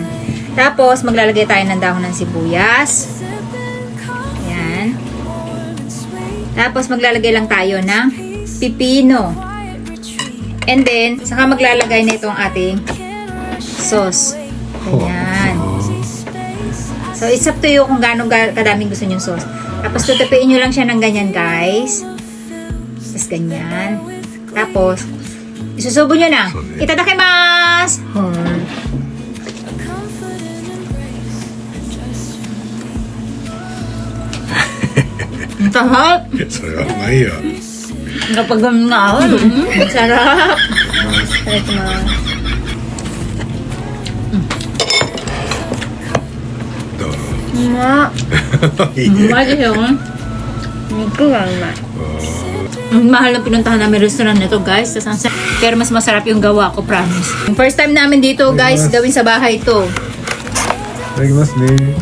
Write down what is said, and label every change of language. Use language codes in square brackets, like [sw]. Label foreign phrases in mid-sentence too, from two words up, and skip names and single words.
[tl] Tapos, maglalagay tayo ng dahon ng sibuyas. Ayan. Tapos, maglalagay lang tayo ng pipino. [en] And then, [tl] saka maglalagay na itong ating sauce. Ayan. So, [en] it's up to you [tl] kung gaano kadaming gusto nyo sauce. Tapos, tutupiin nyo lang siya ng ganyan, guys. Tapos, ganyan. Tapos, isusubo nyo na. Itadakimasu! Ang sarap. [ja] それはうまいよ。 [tl] Kapag na ako, sarap. Sarap na. Ma. Mali yun. Ito lang na. Mahal na pinuntahan namin restaurant na to guys. Pero mas masarap yung gawa ko, promise. [en] First time [tl] namin dito guys, gawin sa bahay to. [ja] いただきますね。